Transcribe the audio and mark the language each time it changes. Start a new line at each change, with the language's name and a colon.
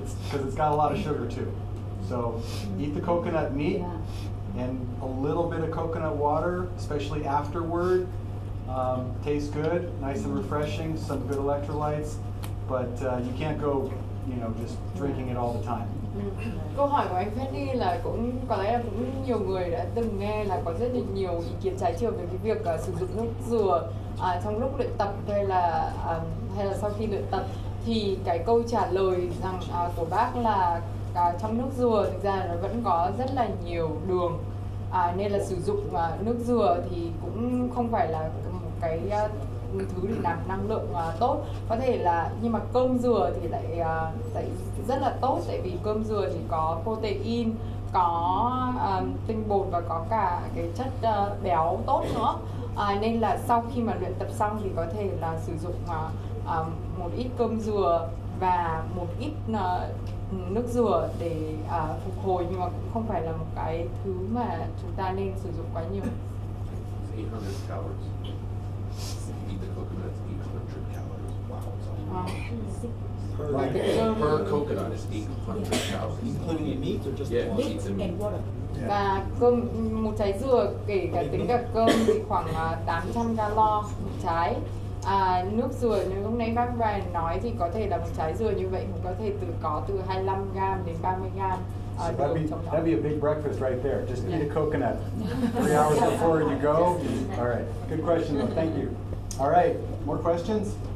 English: It's because it's got a lot of sugar too. So eat the coconut meat and a little bit of coconut water, especially afterward. Tastes good, nice and refreshing, some good electrolytes, but you can't go, you know, just drinking it all the time.
Vietnamese: Câu hỏi của anh Penny là cũng có lẽ là cũng nhiều người đã từng nghe là có rất là nhiều ý kiến trái chiều về cái việc sử dụng nước dừa trong lúc luyện tập hay là sau khi luyện tập, thì cái câu trả lời rằng của bác là trong nước dừa thực ra là nó vẫn có rất là nhiều đường, nên là sử dụng nước dừa thì cũng không phải là một cái thứ để làm năng lượng tốt. Có thể là, nhưng mà cơm dừa thì lại rất là tốt, tại vì cơm dừa thì có protein, có tinh bột và có cả cái chất béo tốt nữa. Nên là sau khi mà luyện tập xong thì có thể là sử dụng một ít cơm dừa và một ít nước dừa để phục hồi, nhưng mà cũng không phải là một cái thứ mà chúng ta nên sử dụng quá nhiều.
English: 800 calories. Eat the coconuts, 800 calories. Wow. Per coconut is 800 calories. Including the meat or just Yeah, the eat the meat.
Vietnamese: Và một trái dừa, kể cả tính cả cơm thì khoảng 800 calo một trái. Nước dừa, nếu lúc nãy bác Brian nói thì có thể là một trái dừa như vậy cũng có thể có từ 25 gram đến 30 gram.
English: So that'd be a big breakfast right there. Just eat a coconut 3 hours before you go. All right, good question though. Thank you. All right, more questions?